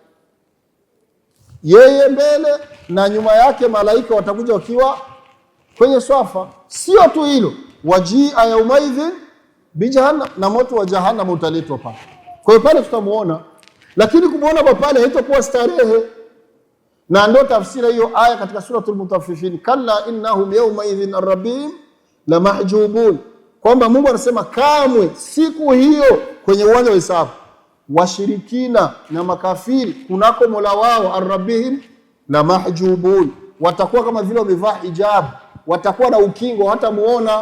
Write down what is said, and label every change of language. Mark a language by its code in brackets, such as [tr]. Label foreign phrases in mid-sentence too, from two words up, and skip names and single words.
[sw] Yeye mbele na nyuma yake malaika watakuja wakiwa kwenye swafa. Sio tu hilo, [ar] وجيء يومئذ بجهنم, [sw] na moto wa jahannam utaletwa pale. Kwa hiyo pale tutamuona, lakini kumuona kwa pale haitakuwa starehe. Na ndio tafsiri hiyo aya katika suratul Mutaffifin, [ar] كلا إنهم يومئذ عن ربهم لمحجوبون, [sw] kwamba Mungu anasema kamwe siku hiyo kwenye uwanja wa hisabu washirikina na makafiri kunako Mola wao [ar] عن ربهم لمحجوبون, [sw] watakuwa kama vile wamevaa hijab, watakuwa na ukingo, hatamuona.